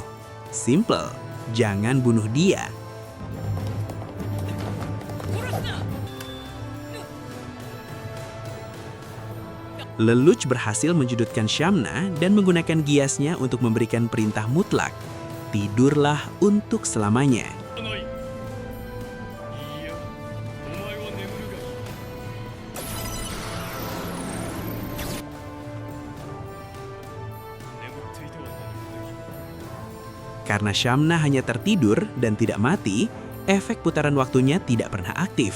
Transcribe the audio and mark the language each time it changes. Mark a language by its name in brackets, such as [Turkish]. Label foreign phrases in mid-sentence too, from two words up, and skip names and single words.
[Indonesian] Simple, jangan bunuh dia. Lelouch berhasil menjudutkan Shamna dan menggunakan giasnya untuk memberikan perintah mutlak. Tidurlah untuk selamanya. [Japanese] ない。いや、お前は眠るがいい。眠っていては何もできん。 [Indonesian] Karena Shamna hanya tertidur dan tidak mati, efek putaran waktunya tidak pernah aktif.